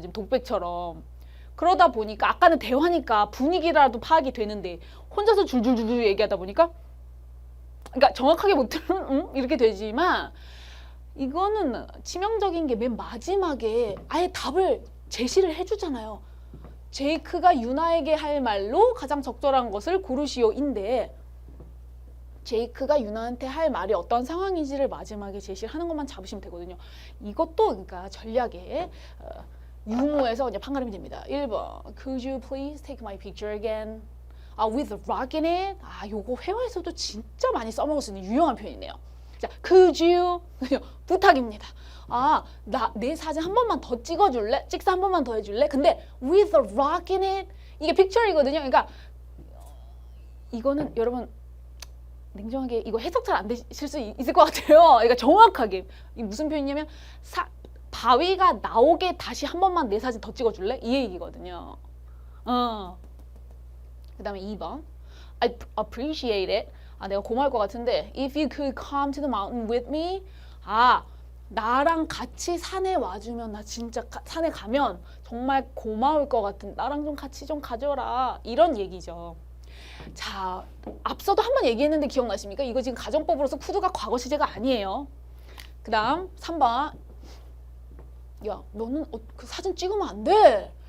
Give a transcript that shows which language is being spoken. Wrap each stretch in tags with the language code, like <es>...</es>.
<ko>지금 독백처럼. 그러다 보니까 아까는 대화니까 분위기라도 파악이 되는데 혼자서 줄줄줄 얘기하다 보니까 그러니까 정확하게 못 들으면 이렇게 되지만 이거는 치명적인 게 맨 마지막에 아예 답을 제시를 해주잖아요. 제이크가 유나에게 할 말로 가장 적절한 것을 고르시오인데 제이크가 유나한테 할 말이 어떤 상황인지를 마지막에 제시를 하는 것만 잡으시면 되거든요. 이것도 그러니까 전략에 유무에서 그냥 판가름이 됩니다.</ko> <en>1번 Could you please take my picture again? With a rock in it?</en> <ko>요거 회화에서도 진짜 많이 써먹을 수 있는 유용한 표현이네요. 자,</ko> <en>Could you?</en> <ko>부탁입니다. 내 사진 한 번만 더 찍어줄래? 찍사 한 번만 더 해줄래? 근데</ko> <en>with a rock in it?</en> <ko>이게 픽처이거든요. 그러니까 이거는 여러분 냉정하게 이거 해석 잘 안 되실 수 있을 것 같아요. 그러니까 정확하게 이 무슨 표현이냐면 바위가 나오게 다시 한 번만 내 사진 더 찍어줄래? 이 얘기거든요. 그 다음에 2번</ko> <en>I appreciate it.</en> <ko>내가 고마울 것 같은데</ko> <en>if you could come to the mountain with me.</en> <ko>나랑 같이 산에 와주면 나 진짜 산에 가면 정말 고마울 것 같은 나랑 좀 같이 좀 가줘라 이런 얘기죠. 자, 앞서도 한 번 얘기했는데 기억나십니까? 이거 지금 가정법으로서 could가 과거 시제가 아니에요. 그 다음 3번 야 너는 그 사진 찍으면 안 돼.</ko>